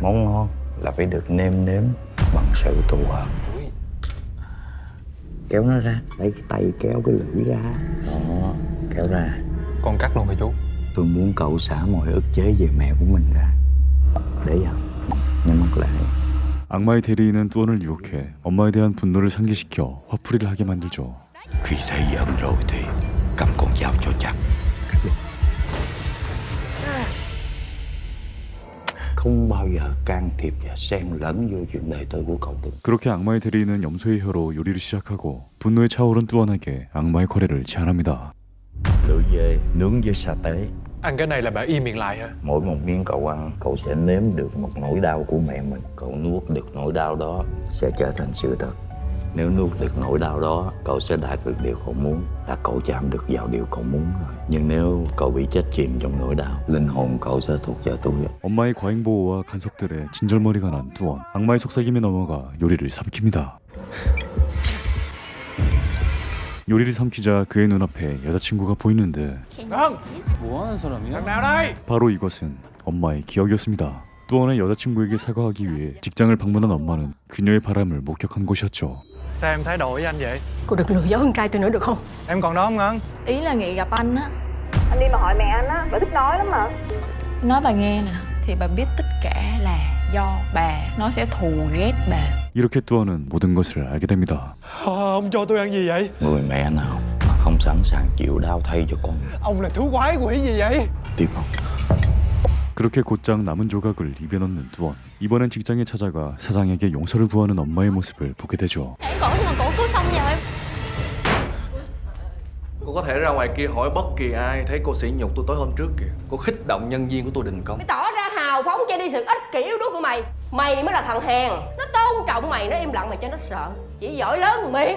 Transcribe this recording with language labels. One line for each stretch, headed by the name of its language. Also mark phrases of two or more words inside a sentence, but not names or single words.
Vietnamese: Món ngon là phải được nêm nếm bằng sự thù hận. Kéo nó ra. Lấy cái tay kéo cái lưỡi ra. Đó. Kéo ra. Con cắt luôn hả chú? Tôi muốn cậu xả mọi ức chế về mẹ của mình ra. Để vào. nhắm mắt lại.
Korean: 악마의 대리인은 뚜원을 유혹해 엄마에 대한 분노를 상기시켜 화풀이를 하게 만들죠.
Vietnamese: Khi thấy giận rồi thì cầm con dao cho chặt. Không bao giờ can thiệp và xen lẫn vô chuyện đời tư của cậu được.
Korean: 그렇게 악마의 대리인은 염소의 혀로 요리를 시작하고 분노에 차오른 뚜원에게 악마의 거래를 제안합니다.
Vietnamese: Lưỡi dê nướng với sa tế. Ăn cái này là bà im miệng lại hả? Mỗi một miếng cậu ăn, cậu sẽ nếm được một nỗi đau của mẹ mình. Cậu nuốt được nỗi đau đó sẽ trở thành sự thật. Nếu nuốt được nỗi đau đó, cậu sẽ đạt được điều cậu muốn, là cậu chạm được vào điều cậu muốn rồi. Nhưng nếu cậu bị chết chìm trong nỗi đau, linh hồn cậu sẽ thuộc về tôi.
Korean: 엄마의 과잉 보호와 간섭들에 진절머리가 난 뚜원. 악마의 속삭임에 넘어가 요리를 삼킵니다. 요리를 삼키자 그의 눈앞에 여자친구가 보이는데
Vietnamese: Ngân!
Korean: 뭐하는 사람이야?
Vietnamese: Thằng nào đây?
Korean: 바로 이것은 엄마의 기억이었습니다. 뚜원의 여자친구에게 사과하기 위해 직장을 방문한 엄마는 그녀의 바람을 목격한 곳이었죠.
Vietnamese: Sao em thái độ với anh vậy? Cô đừng lừa dối con trai tôi nữa được không? Em còn đó không Ngân? Ý là nghĩ gặp anh á. Anh đi mà hỏi mẹ anh á, bà thích nói lắm mà. Nói bà nghe nè, thì bà biết tất cả là do bà. Nó sẽ thù ghét bà.
Korean: 이렇게 뚜원은 모든 것을 알게 됩니다.
Vietnamese: Ông cho tôi ăn gì vậy? Người mẹ nào mà không sẵn sàng chịu đau thay cho con. Ông là thú quái quỷ gì vậy? Tiếp không?
Korean: 그렇게 곧장 남은 조각을 입에 넣는 뚜원. 이번엔 직장에 찾아가 사장에게 용서를 구하는 엄마의 모습을 보게 되죠.
Vietnamese: Em cổ nhưng mà cổ cứu xong giờ em. Cô có thể ra ngoài kia hỏi bất kỳ ai thấy cô sỉ nhục tôi tối hôm trước kìa. Cô khích động nhân viên của tôi đình công. Mày tỏ ra hào phóng che đi sự ích kỷ yếu đuối của mày. Mày mới là thằng hèn. Nó tôn trọng mày, nó im lặng mày cho nó sợ. Chỉ giỏi lớn miệng.